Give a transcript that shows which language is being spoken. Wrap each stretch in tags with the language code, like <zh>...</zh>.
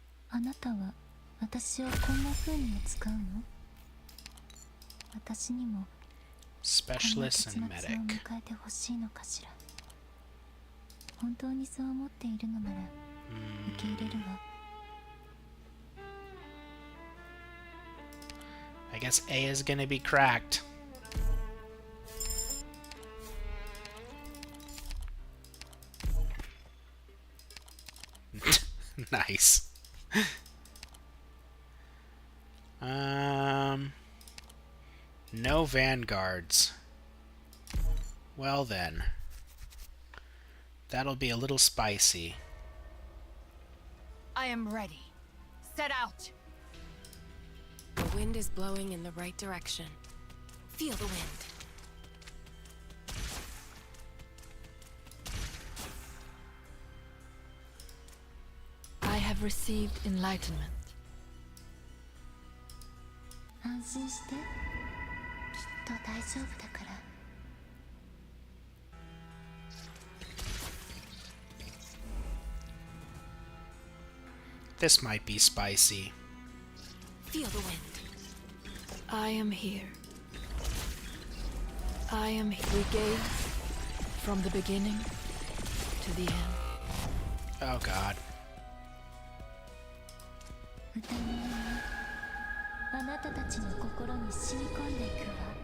<ja>あなたは私をこんな風にも使うの？私にも</ja> <en>Specialist and</en> <ja>結末を</ja> <en>medic.</en> <ja>迎えてほしいのかしら。本当にそう思っているのなら受け入れるわ。</ja> <en>I guess A is gonna be cracked. Nice. No vanguards. Well then. That'll be a little spicy. I am ready. Set out. The wind is blowing in the right direction. Feel the wind. I have received enlightenment.</en> <ja>安心して。きっと大丈夫だから。</ja> <en>This might be spicy. Feel the wind. I am here. I am here. We gave from the beginning to the end. Oh god.</en> <ja>歌の音はあなたたちの心に染み込んでいくわ。</ja>